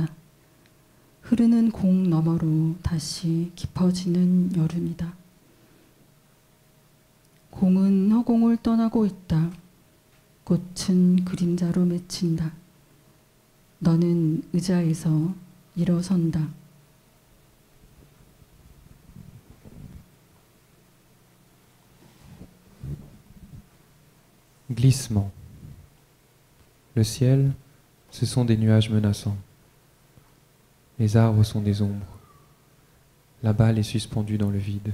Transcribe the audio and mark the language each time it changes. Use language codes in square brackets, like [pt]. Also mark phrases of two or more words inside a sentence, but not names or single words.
[ko] 흐르는 공 너머로 다시 깊어지는 여름이다. 공은 허공을 떠나고 있다. 꽃은 그림자로 맺힌다. 너는 의자에서 일어선다. [fr] Glissement. Le ciel, ce sont des nuages menaçants. Les arbres sont des ombres. La balle est suspendue dans le vide.